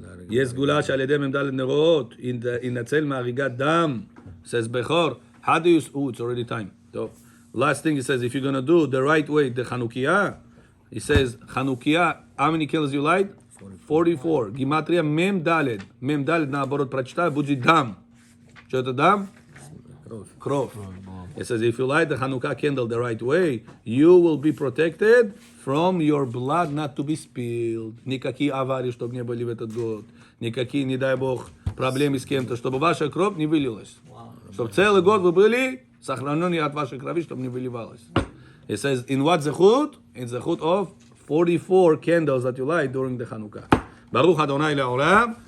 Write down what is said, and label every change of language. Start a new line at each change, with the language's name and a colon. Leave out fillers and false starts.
Hebrew: יש סגולה שעל ידי מ"ד נרות, ינצל מהריגת דם, says בכור,
English: how do you, it's already time.
Hebrew: טוב.
English: Last thing he says, if you're going to do the right way, the Chanukah, he says, Chanukah, how many candles you light? 44.
Hebrew: גימטריה מ"ד, מ"ד נעבור עוד
Russian: прочитай, будет
Hebrew: דם.
Russian: Что это דם? Кровь.
English: It says, if you light the Chanukah candle the right way, you will be protected from your blood not to be spilled.
Russian: Никакие аварии, чтобы не были в этот год. Никакие, не дай Бог, проблемы с кем-то, чтобы ваша кровь не вылилась. Чтобы целый год вы были сохранены от вашей крови, чтобы не выливалась.
English: It says, in what zechut? In zechut of 44 candles that you light during the Chanukah. Baruch Adonai le'olam.